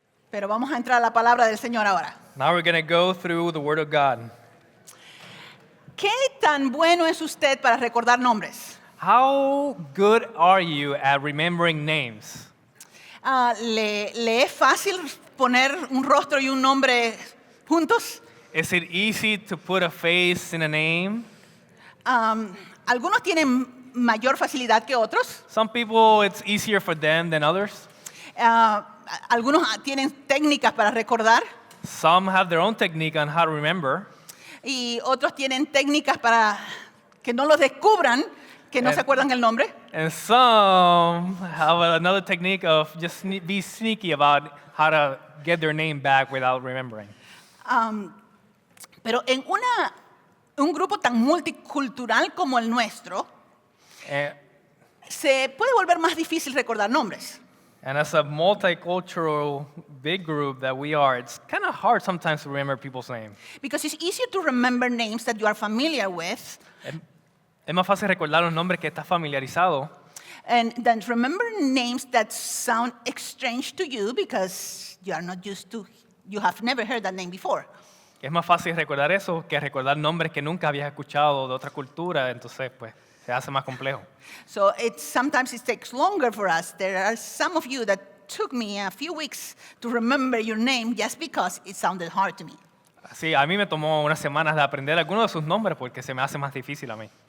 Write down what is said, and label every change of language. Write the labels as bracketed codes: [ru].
[es] Pero vamos a entrar a la palabra del Señor ahora. [en] Now we're going to go through the Word of God. [es] ¿Qué tan bueno es usted para recordar nombres? [en] How good are you at remembering names? [es] ¿Le es fácil poner un rostro y un nombre juntos? [en] Is it easy to put a face in a name? [es] Algunos tienen mayor facilidad que otros. [en] Some people, it's easier for them than others. [es] Algunos tienen técnicas para recordar [en] Some have their own technique on how to remember. [es] y otros tienen técnicas para que no los descubran, que no se acuerdan el nombre. [en] And some have another technique of just be sneaky about how to get their name back without remembering. [es] Pero en un grupo tan multicultural como el nuestro, [en] And, [es] se puede volver más difícil recordar nombres. [en] and as a multicultural big group that we are, it's kind of hard sometimes to remember people's names. Because it's easier to remember names that you are familiar with [es] Es más fácil recordar los nombres que estás familiarizado [en] and than remember names that sound strange to you because you are not used to, you have never heard that name before. [es] Es más fácil recordar eso que recordar nombres que nunca habías escuchado de otra cultura, entonces pues se hace más complejo. [en] So sometimes it takes longer for us. There are some of you that took me a few weeks to remember your name just because it sounded hard to me. [es] Sí, a mí me tomó unas semanas de aprender algunos de sus nombres porque se me hace más difícil a mí.